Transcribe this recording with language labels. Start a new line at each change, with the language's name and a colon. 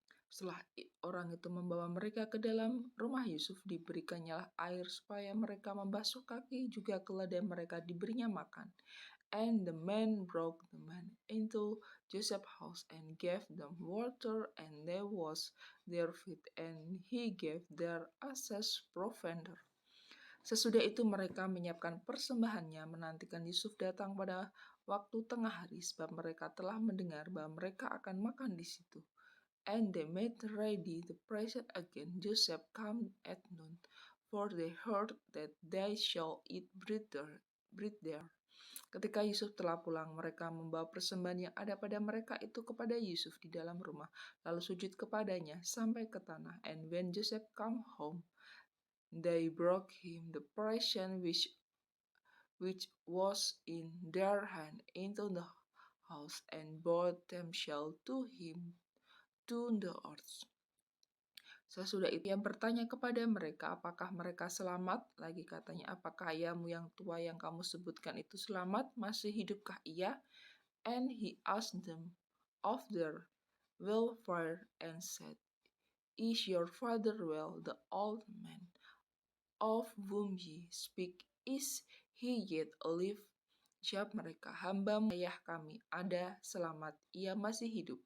Indonesian: Setelah orang itu membawa mereka ke dalam rumah Yusuf, diberikannya air supaya mereka membasuh kaki, juga keledai mereka diberinya makan.
English: And the man brought the man into Joseph's house and gave them water, and they washed their feet, and he gave their asses provender.
Indonesian: Sesudah itu mereka menyiapkan persembahannya, menantikan Yusuf datang pada waktu tengah hari, sebab mereka telah mendengar bahwa mereka akan makan di situ.
English: And they made ready the present again. Joseph came at noon, for they heard that they shall eat bread there.
Indonesian: Ketika Yusuf telah pulang, mereka membawa persembahan yang ada pada mereka itu kepada Yusuf di dalam rumah, lalu sujud kepadanya sampai ke tanah.
English: And when Joseph come home, they brought him the present which was in their hand into the house, and brought themselves to him to the earth.
Indonesian: Sesudah itu ia bertanya kepada mereka, apakah mereka selamat? Lagi katanya, apakah ayahmu yang tua yang kamu sebutkan itu selamat? Masih hidupkah ia?
English: And he asked them of their welfare and said, Is your father well, the old man of whom ye speak? Is he yet alive?
Indonesian: Jawab mereka, hambamu ayah kami ada selamat, ia masih hidup.